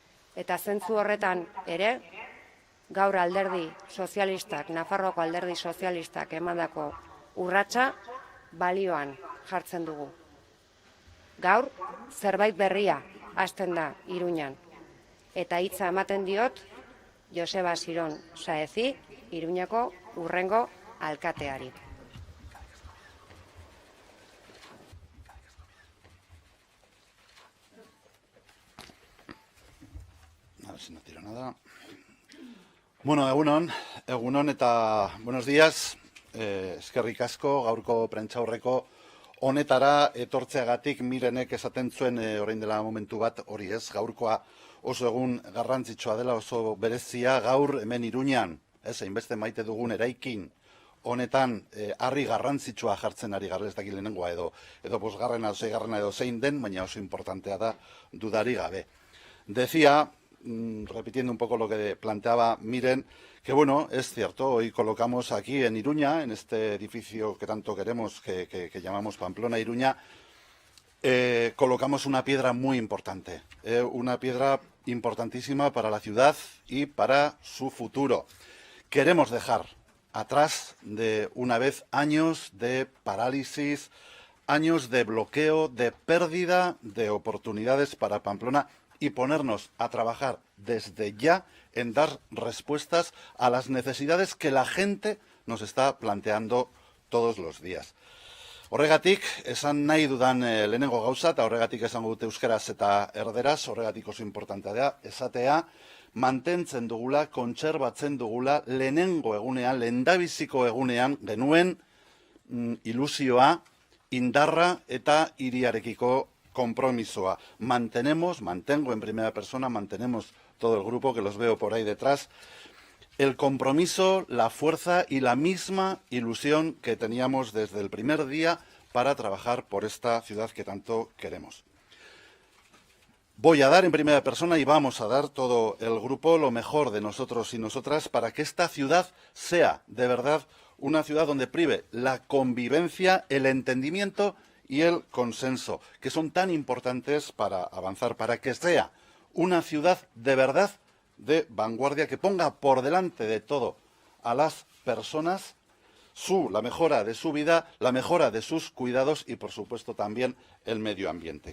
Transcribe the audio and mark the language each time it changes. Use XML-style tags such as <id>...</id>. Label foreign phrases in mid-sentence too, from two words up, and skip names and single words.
<eu>Eta zentzu horretan ere, gaur alderdi sozialistak, Nafarroako alderdi sozialistak emandako urratsa balioan jartzen dugu. Gaur, zerbait berria hasten da Iruñan. Eta hitza ematen diot Joseba Siron Saezi, Iruñako hurrengo alkateari.</eu> <es>A ver si no tiro nada.</es> <eu>Bueno, egunon eta</eu> <es>buenos días.</es> <eu>Eskerrik asko gaurko prentsaurreko honetara etortzeagatik Mirenek esaten zuen orain dela momentu bat hori ez, gaurkoa oso egun garrantzitsua dela, oso berezia gaur hemen Iruñan, ez, hainbeste maite dugun eraikin honetan harri garrantzitsua jartzen ari gara, ez dakit lehenengoa edo bosgarrena, seigarrena edo zein den, baina oso importantea da dudari gabe.</eu> <es>Decía, repitiendo un poco lo que planteaba Miren, que bueno, es cierto, hoy colocamos aquí en Iruña, en este edificio que tanto queremos, que llamamos Pamplona Iruña, colocamos una piedra muy importante, una piedra importantísima para la ciudad y para su futuro. Queremos dejar atrás de una vez años de parálisis, años de bloqueo, de pérdida de oportunidades para Pamplona y ponernos a trabajar desde ya en dar respuestas a las necesidades que la gente nos está planteando todos los días.</es> <eu>Horregatik, esan nahi dudan lehenengo gauza, eta horregatik esango dute euskaraz eta erderaz, horregatik oso importantea da, esatea, mantentzen dugula, kontserbatzen dugula, lehenengo egunean, lehendabiziko egunean, genuen ilusioa, indarra eta hiriarekiko compromisoa.</eu> <es>Mantengo en primera persona, mantenemos todo el grupo que los veo por ahí detrás, el compromiso, la fuerza y la misma ilusión que teníamos desde el primer día para trabajar por esta ciudad que tanto queremos. Voy a dar en primera persona y vamos a dar todo el grupo lo mejor de nosotros y nosotras para que esta ciudad sea de verdad una ciudad donde prive la convivencia, el entendimiento y el consenso, que son tan importantes para avanzar, para que sea una ciudad de verdad de vanguardia, que ponga por delante de todo a las personas la mejora de su vida, la mejora de sus cuidados y, por supuesto, también el medio ambiente.</es>